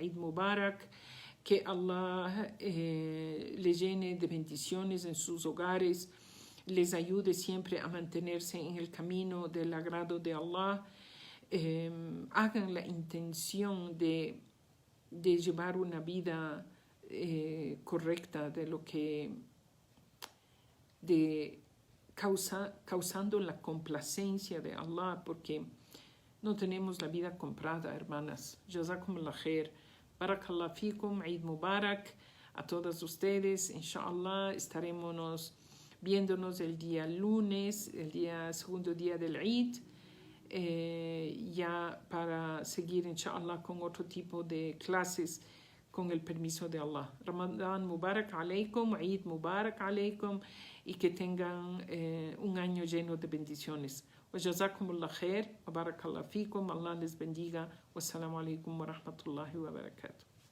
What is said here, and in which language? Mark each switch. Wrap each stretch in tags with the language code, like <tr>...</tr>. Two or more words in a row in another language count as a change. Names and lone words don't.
<ar>عيد مبارك,</ar> <es>que Allah les llene de bendiciones en sus hogares, les ayude siempre a mantenerse en el camino del agrado de Allah, hagan la intención de llevar una vida correcta, causando la complacencia de Allah, porque no tenemos la vida comprada, hermanas.</es> <ar>جزاكم الله خير. بارك الله فيكم، عيد مبارك</ar> <es>a todas ustedes. Inshallah estaremos viéndonos el día lunes, segundo día del Eid, ya para seguir inshallah con otro tipo de clases con el permiso de Allah.</es> <ar>رمضان مبارك عليكم، عيد مبارك عليكم,</ar> <es>y que tengan un año lleno de bendiciones.</es> <ar>وجزاكم الله خير، وبارك الله فيكم,</ar> <es>Allah les bendiga.</es> <ar>والسلام عليكم ورحمة الله وبركاته.</ar>